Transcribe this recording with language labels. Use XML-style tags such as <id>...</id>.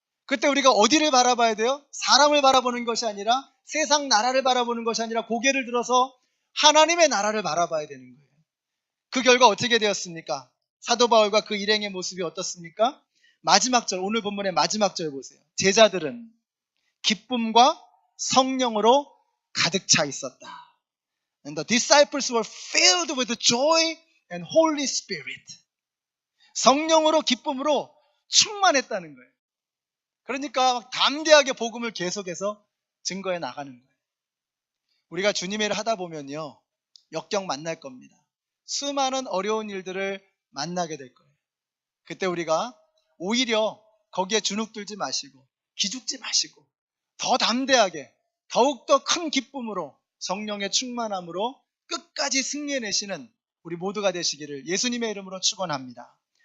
<ko>그때 우리가 어디를 바라봐야 돼요? 사람을 바라보는 것이 아니라, 세상 나라를 바라보는 것이 아니라 고개를 들어서 하나님의 나라를 바라봐야 되는 거예요. 그 결과 어떻게 되었습니까? 사도 바울과 그 일행의 모습이 어떻습니까? 마지막 절, 오늘 본문의 마지막 절 보세요. 제자들은 기쁨과 성령으로 가득 차 있었다.</ko> <en>And the disciples were filled with joy and Holy Spirit.</en> <ko>성령으로, 기쁨으로 충만했다는 거예요. 그러니까 담대하게 복음을 계속해서 증거해 나가는 거예요. 우리가 주님의 일을 하다 보면요, 역경 만날 겁니다. 수많은 어려운 일들을 만나게 될 거예요. 그때 우리가 오히려 거기에 주눅들지 마시고 기죽지 마시고 더 담대하게, 더욱더 큰 기쁨으로, 성령의 충만함으로 끝까지 승리해내시는 우리 모두가 되시기를 예수님의 이름으로 축원합니다.</ko>